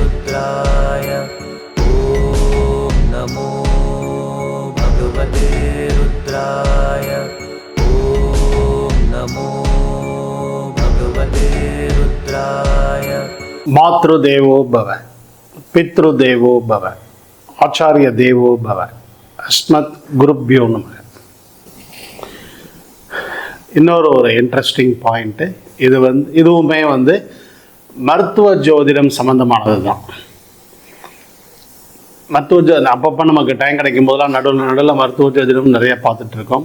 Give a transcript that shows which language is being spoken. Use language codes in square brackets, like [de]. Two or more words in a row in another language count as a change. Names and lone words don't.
[sa] रुद्राय ॐ नमो भगवते रुद्राय ॐ नमो भगवते रुद्राय। मातृदेवो भव, पितृदेवो भव, आचार्य देवो भव, अस्मत् गुरुभ्यो नमः. [ta] இன்னொரு [en] interesting point [ta] இதுவுமே மருத்துவ ஜோதிடம் சம்மந்தமானது தான். மருத்துவ ஜோதிடம் அப்பப்போ நமக்கு டைம் கிடைக்கும் போதெல்லாம் நடுவில் மருத்துவ ஜோதிடம் நிறைய பார்த்துட்ருக்கோம்.